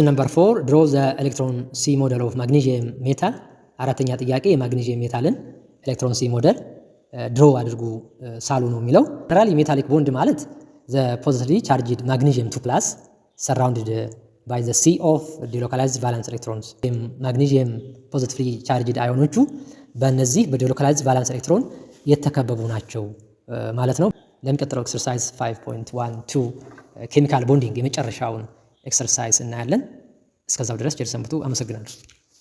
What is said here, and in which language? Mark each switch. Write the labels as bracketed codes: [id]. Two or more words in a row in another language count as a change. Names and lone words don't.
[en] number 4 draw the electron C model of magnesium metal [am] አራተኛ ጥያቄ የማግኔዚየም ሜታልን ኤሌክትሮን [en] C model draw [am] አድርጉ ሳሉ ነው የሚለው [en] generally metallic bond [am] ማለት [en] the positively charged magnesium 2+ surrounded by the sea of delocalized valence electrons magnesium positively charged [am] አዮኖቹ በእነዚህ በ [en] delocalized valence electron [am] የተከበቡ ናቸው ማለት ነው ለሚቀጥለው ኤክሰርሳይዝ 5.12 [en] chemical bonding [am] የመጨረሻውን ኤክሰርሳይዝ እናያለን እስከዛው ድረስ ጀርሰምቱ አመሰግናለሁ